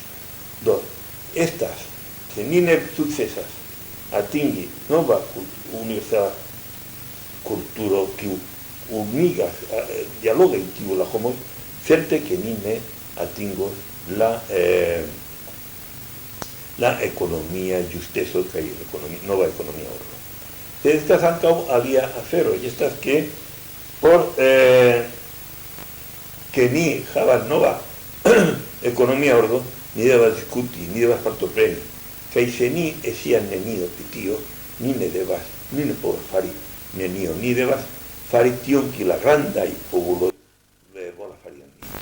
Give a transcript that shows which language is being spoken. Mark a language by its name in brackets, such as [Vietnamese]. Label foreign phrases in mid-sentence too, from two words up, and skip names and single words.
[Esperanto] Do, estas, se ni ne sukcesas atingi nova universala kulturo kiu unigas, dialoga tiu la homoj, certe ke ni ne atingos la ekonomia justeco kaj nova ekonomia ordo. Sed estas ankaŭ alia afero, y estas que por que ni havas nova ekonomia ordo, ni devas diskuti, ni devas partopreni. Kaj se ni scias nenio pri tio, ni ne povas fari nenio, ni devas fari tion kiel la grandaj popoloj volas fari al ni.